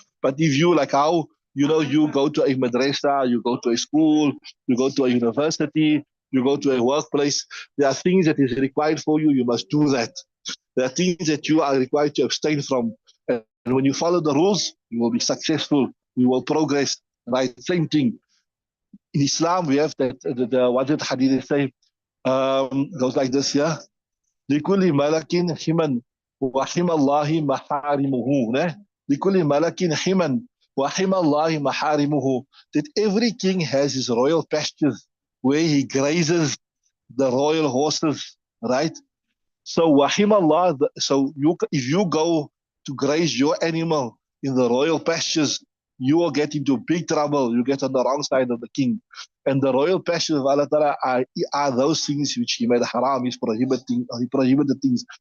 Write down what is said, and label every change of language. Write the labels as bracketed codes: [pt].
[en] But if you, like how, you go to a madrasa, you go to a school, you go to a university, you go to a workplace, there are things that is required for you, you must do that. There are things that you are required to abstain from. And when you follow the rules, you will be successful, you will progress, right? Same thing. In Islam, we have that, what did Hadith say? Goes like this, yeah? [ar] لكل ملك حما وحمى الله محارمه. لكل ملك حما وحمى الله محارمه. [en] That every king has his royal pastures where he grazes the royal horses, right? So wahim Allah, so if you go to graze your animal in the royal pastures, you will get into big trouble. You get on the wrong side of the king. And the royal pastures of Allah Ta'ala are those things which He made haram, He prohibited things.